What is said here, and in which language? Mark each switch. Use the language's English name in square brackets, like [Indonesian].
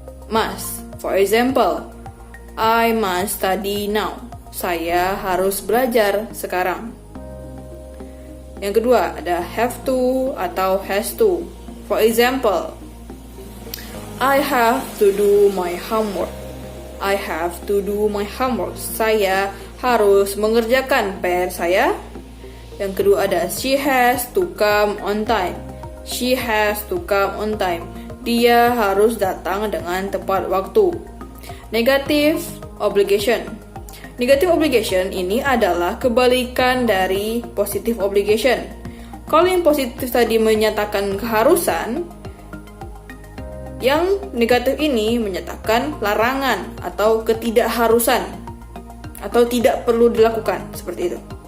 [English] Must, for example, I must study now. [Indonesian] Saya harus belajar sekarang. Yang kedua ada have to atau has to. [English] For example, I have to do my homework. I have to do my homework. [Indonesian] Saya harus mengerjakan PR saya. Yang kedua ada [English] she has to come on time. She has to come on time. [Indonesian] Dia harus datang dengan tepat waktu. Negative obligation. Negative obligation ini adalah kebalikan dari positive obligation. Kalau yang positif tadi menyatakan keharusan, yang negatif ini menyatakan larangan atau ketidakharusan atau tidak perlu dilakukan, seperti itu.